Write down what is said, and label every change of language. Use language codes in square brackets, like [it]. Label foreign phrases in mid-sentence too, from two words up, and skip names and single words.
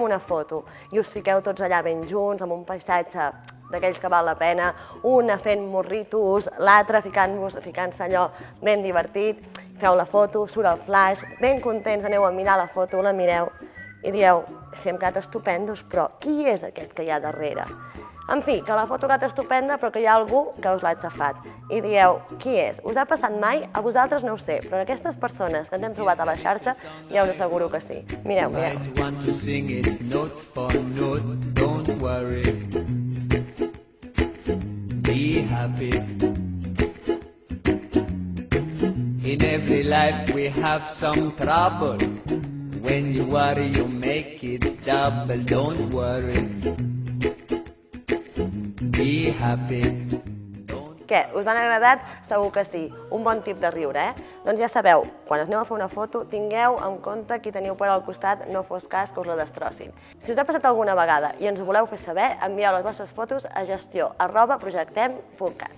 [ca] una foto, i us fiqueu tots allà ben junts, amb un paisatge d'aquells que val la pena, una fent morritos, l'altra ficant-se allò ben divertit, feu la foto, surt el flash, ben contents, aneu a mirar la foto, la mireu i dieu, si hem quedat estupendos, però qui és aquest que hi ha darrere? En fi, que la foto ha quedat estupenda, però que hi ha algú que us l'ha aixafat. I dieu, qui és? Us ha passat mai? A vosaltres no ho sé, però aquestes persones que ens hem trobat a la xarxa ja us asseguro que sí. Mireu, mireu. [en] In every life we have some trouble. When you worry you make it double. Don't worry. Be happy. [ca] Què, us han agradat? Segur que sí. Un bon tip de riure, Doncs ja sabeu, quan us aneu a fer una foto, tingueu en compte qui teniu per al costat, no fos cas que us la destrossin. Si us ha passat alguna vegada i ens ho voleu fer saber, envieu les vostres fotos a gestió@projectem.cat.